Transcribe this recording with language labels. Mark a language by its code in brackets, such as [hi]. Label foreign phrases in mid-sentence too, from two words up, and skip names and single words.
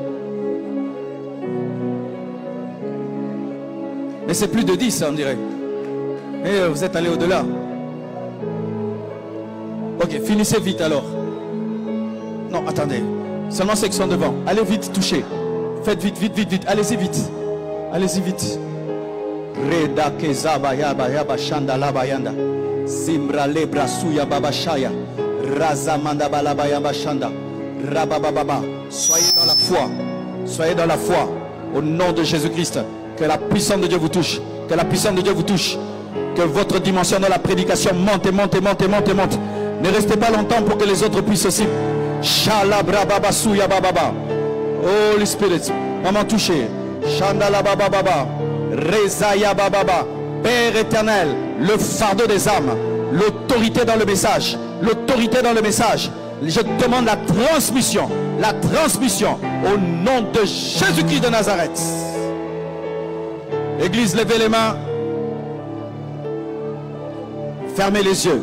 [fr] Mais c'est plus de 10, on dirait. Mais vous êtes allé au-delà. Ok, finissez vite alors. Non, attendez. Seulement ceux qui sont devant. Allez vite, touchez. Faites vite, vite, vite, vite. Allez-y vite. Allez-y vite. Reda kezaba yaba yaba shanda laba yanda. Zimbra lebra suya baba shaya. Razamanda balaba yaba shanda. Rabababa. Soyez dans la foi. Soyez dans la foi. Au nom de Jésus-Christ. Que la puissance de Dieu vous touche. Que la puissance de Dieu vous touche. Que votre dimension dans la prédication monte et monte et monte et monte et monte. Ne restez pas longtemps pour que les autres puissent aussi. Shalabra baba suya bababa. [en] Holy Spirit. [fr] Maman touchez. Chandala baba baba. Rezaya baba. Père éternel, le fardeau des âmes, l'autorité dans le message, l'autorité dans le message. Je demande la transmission au nom de Jésus-Christ de Nazareth. Église, levez les mains. Fermez les yeux.